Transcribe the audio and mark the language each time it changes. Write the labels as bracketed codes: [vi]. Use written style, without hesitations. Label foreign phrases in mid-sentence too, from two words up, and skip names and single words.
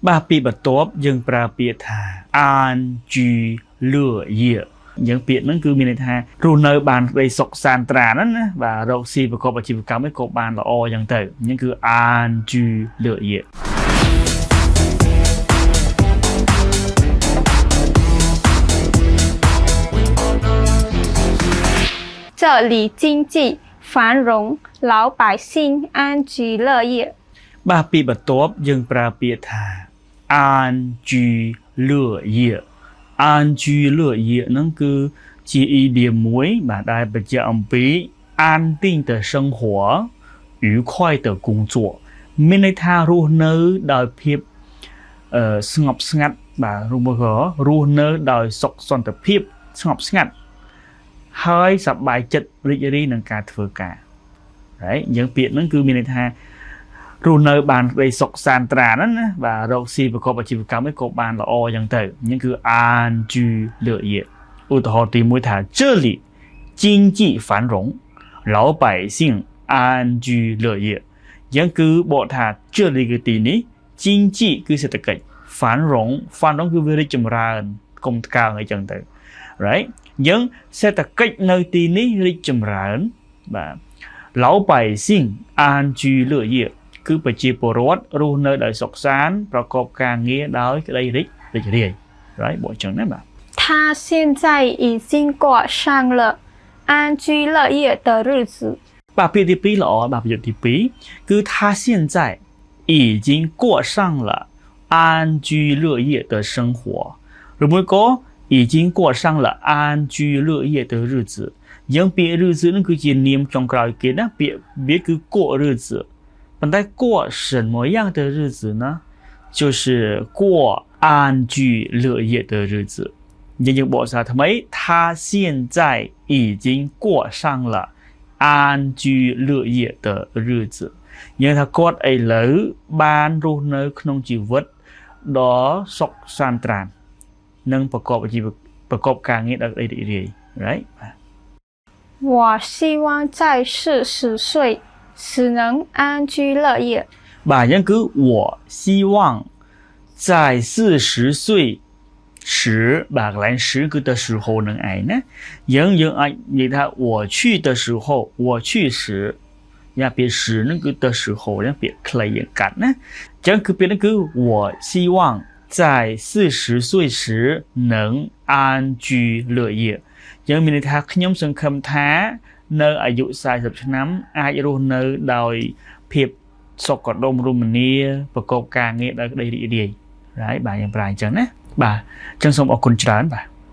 [km] បាទពីបន្ទាប់យើងប្រើពាក្យថាអានជីលឿយាយើងពាក្យហ្នឹងគឺមានន័យថារស់នៅបានក្តីសុខសាន្តត្រាហ្នឹងណាបាទរកស៊ីប្រកបអាជីវកម្មនេះក៏បានល្អអញ្ចឹងទៅហ្នឹងគឺអានជីលឿយា [zh] 这里经济繁荣，老百姓安居乐业。 [km] បាទពីបន្ទាប់យើងប្រើពាក្យថាអានជីលឿយាអានជីលឿយាហ្នឹងគឺជាអ៊ីឌៀមមួយបាទដែលបញ្ជាក់អំពី [zh] 安定的生活愉快的工作 [km] មានន័យថារស់នៅដោយភាពស្ងប់ ស្ងាត់បាទរស់នៅដោយសុខសន្តិភាពស្ងប់ស្ងាត់ហើយសប្បាយចិត្តរីករាយនឹងការធ្វើការហើយយើងពាក្យហ្នឹងគឺមានន័យថារស់នៅបានក្តីសុខសាន្តត្រា ហ្នឹងណាបាទរកស៊ីប្រកបអាជីវកម្មនេះក៏បានល្អអញ្ចឹងទៅហ្នឹងគឺអានជីលឿយាឧទាហរណ៍ទី1ថា [zh] 这里经济繁荣老百姓安居乐业 [km] យ៉ាងគឺបកថា这里គឺទីនេះ经济គឺសេដ្ឋកិច្ច繁荣គឺវារីកចម្រើនកុំកើងអីចឹងទៅ right យើងសេដ្ឋកិច្ចនៅទីនេះរីកចម្រើនបាទ [zh] 老百姓安居乐业 [km] គឺប្រជាពលរដ្ឋរស់នៅដោយសុខសាន្តប្រកបការងារដោយក្តីរីករាយ right បកចឹងណាបាទ [zh] 他现在已经过上了安居乐业的日子 [km] បាទពាក្យទី2ល្អបាទប្រយោគទី2 គឺ [zh] 他现在已经过上了安居乐业的生活 [km] ឬមួយក៏ [zh] 已经过上了安居乐业的日子 [km] យើងពាក្យ日子នឹងគឺជានាមចុងក្រោយគេណាពាក្យវា គឺ过日子ប៉ុន្តែ [zh] 过什么样的日子呢就是过安居乐业的日子 [km] យើងបកសារថ្មី [zh] 他现在已经过上了安居乐业的日子 [km] យើងថាគាត់ឥឡូវបានរស់នៅក្នុងជីវិតដ៏សុខសាន្តត្រាននិងប្រកបការងារដ៏រីករាយ right [zh] 我希望在40岁时能安居乐业 [km] បាទយ៉ាងគឺ [zh] 我希望在40岁时 [km] បាទកន្លែង10គឺទៅ时候នឹងឯងណាយើង អាចនិយាយថា [zh] 我去的时候我去时 [km] យ៉ាពាក្យ10នឹងគឺទៅ时候ហ្នឹងពាក្យខ្លីយ៉ាងកាត់ណាអញ្ចឹងគឺពាក្យហ្នឹងគឺ [zh] 我希望在40岁时能安居乐业 [km] យើងមានន័យថាខ្ញុំសង្ឃឹមថានៅអាយុ40ឆ្នាំអាចរស់នៅដោយភាពសុខដុមរមនាប្រកបការងារដោយក្តីរីករាយ right បាទយើងប្រើអញ្ចឹងណាបាទអញ្ចឹងសូមអរគុណច្រើនបាទ